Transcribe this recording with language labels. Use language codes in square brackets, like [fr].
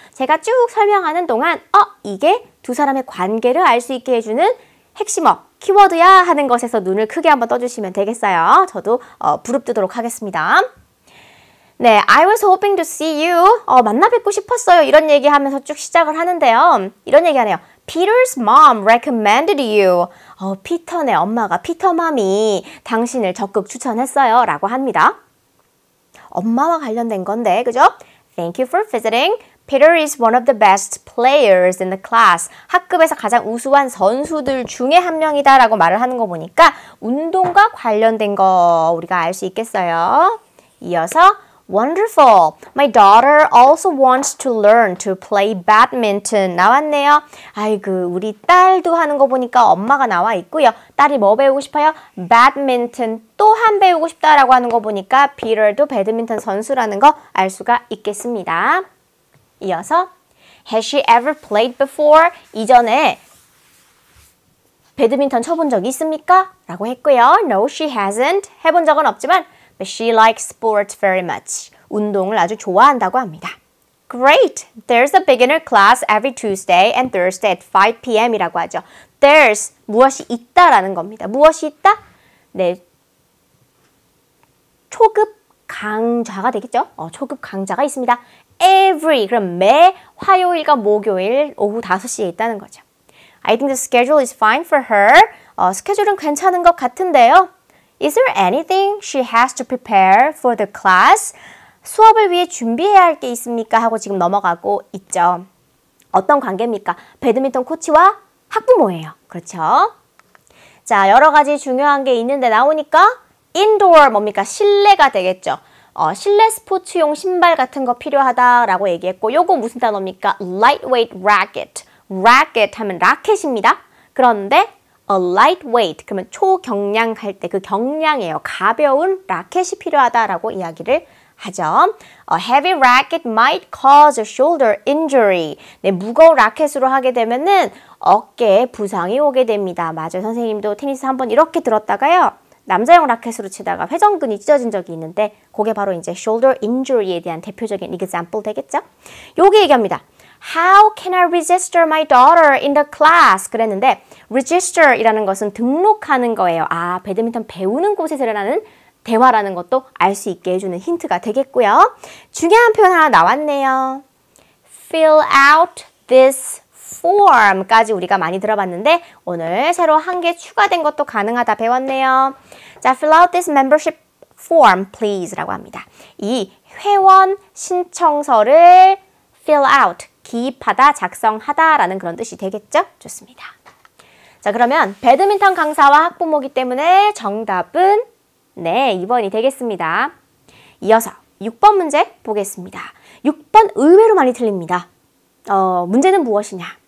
[ko] 제가 쭉 설명하는 동안 이게 두 사람의 관계를 알 수 있게 해주는 핵심어, 키워드야 하는 것에서 눈을 크게 한번 떠주시면 되겠어요. 저도 부릅뜨도록 하겠습니다. 네, [en] I was hoping to see you. [ko] 만나 뵙고 싶었어요. 이런 얘기하면서 쭉 시작을 하는데요. 이런 얘기하네요. [en] Peter's mom recommended you. [ko] 피터네 엄마가, 피터맘이 당신을 적극 추천했어요. 라고 합니다. 엄마와 관련된 건데, 그죠? [en] Thank you for visiting. Peter is one of the best players in the class. [ko] 학급에서 가장 우수한 선수들 중에 한 명이다 라고 말을 하는 거 보니까 운동과 관련된 거 우리가 알 수 있겠어요. 이어서 [en] Wonderful. My daughter also wants to learn to play badminton. [ko] 나왔네요. 아이고, 우리 딸도 하는 거 보니까 엄마가 나와 있고요. 딸이 뭐 배우고 싶어요? badminton. 또한 배우고 싶다라고 하는 거 보니까 Peter도 배드민턴 선수라는 거 알 수가 있겠습니다. 이어서 [en] Has she ever played before? [ko] 이전에 배드민턴 쳐본 적 있습니까? 라고 했고요. [en] No, she hasn't. [ko] 해본 적은 없지만 [en] But she likes sports very much. [ko] 운동을 아주 좋아한다고 합니다. [en] Great! There's a beginner class every Tuesday and Thursday at 5 p.m. [ko] 이라고 하죠. There's, 무엇이 있다라는 겁니다. 무엇이 있다? 네, 초급 강좌가 되겠죠? 초급 강좌가 있습니다. Every, 그럼 매 화요일과 목요일 오후 5시에 있다는 거죠. [en] I think the schedule is fine for her. [ko] 스케줄은 괜찮은 것 같은데요. [en] Is there anything she has to prepare for the class? [ko] 수업을 위해 준비해야 할 게 있습니까? 하고 지금 넘어가고 있죠. 어떤 관계입니까? 배드민턴 코치와 학부모예요. 그렇죠? 자, 여러 가지 중요한 게 있는데 나오니까 indoor 뭡니까? 실내가 되겠죠. 실내 스포츠용 신발 같은 거 필요하다라고 얘기했고 요거 무슨 단어입니까? [en] lightweight racket. [ko] racket 하면 라켓입니다. 그런데 a lightweight 그러면 초경량 할 때 그 경량이에요. 가벼운 라켓이 필요하다라고 이야기를 하죠. [en] A heavy racket might cause a shoulder injury. [ko] 네, 무거운 라켓으로 하게 되면은 어깨에 부상이 오게 됩니다. 맞아요. 선생님도 테니스 한번 이렇게 들었다가요. 남자용 라켓으로 치다가 회전근이 찢어진 적이 있는데 그게 바로 이제 shoulder injury에 대한 대표적인 example 되겠죠? 요게 얘기합니다. [en] How can I register my daughter in the class? [ko] 그랬는데 register 이라는 것은 등록하는 거예요. 아, 배드민턴 배우는 곳에서 일어나는 대화라는 것도 알 수 있게 해주는 힌트가 되겠고요. 중요한 표현 하나 나왔네요. [en] Fill out this form [ko] 까지 우리가 많이 들어봤는데 오늘 새로 한 개 추가된 것도 가능하다 배웠네요. 자, [en] fill out this membership form please [ko] 라고 합니다. 이 회원 신청서를 fill out, 기입하다, 작성하다 라는 그런 뜻이 되겠죠? 좋습니다. 자, 그러면 배드민턴 강사와 학부모이기 때문에 정답은 네, 2번이 되겠습니다. 이어서 6번 문제 보겠습니다. 6번 의외로 많이 틀립니다. 문제는 무엇이냐?